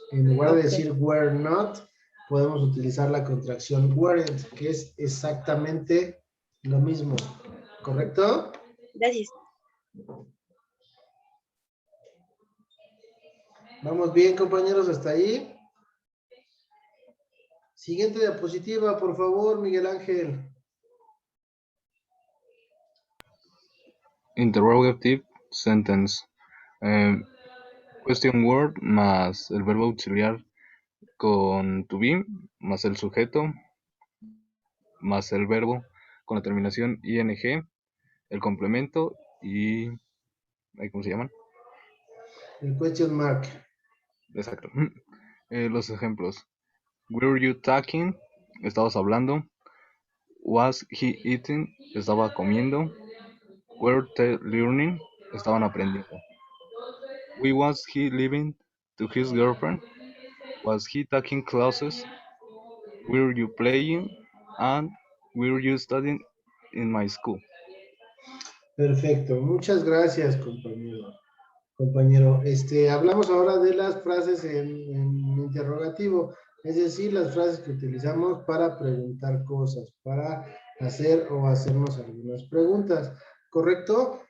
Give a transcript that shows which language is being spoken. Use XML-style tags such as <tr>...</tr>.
<es>En lugar de decir were not, podemos utilizar la contracción weren't, que es exactamente lo mismo. ¿Correcto? Gracias. ¿Vamos bien, compañeros, hasta ahí? Siguiente diapositiva, por favor, Miguel Ángel.</es> <en>Interrogative sentence.</en> <es>Question word más el verbo auxiliar con to be, más el sujeto, más el verbo con la terminación ing, el complemento y... ¿cómo se llaman? El question mark. Exacto. Los ejemplos.</es> <en>Were you talking?</en> <es>¿Estabas hablando?</es> <en>Was he eating?</en> <es>¿Estaba comiendo?</es> <en>Were they learning?</en> <es>¿Estaban aprendiendo?</es> <en>Was he leaving to his girlfriend? Was he taking classes? Were you playing? And were you studying in my school?</en> <es>Perfecto, muchas gracias, compañero. Compañero, hablamos ahora de las frases en interrogativo, es decir, las frases que utilizamos para preguntar cosas, para hacer o hacernos algunas preguntas, ¿correcto?</es>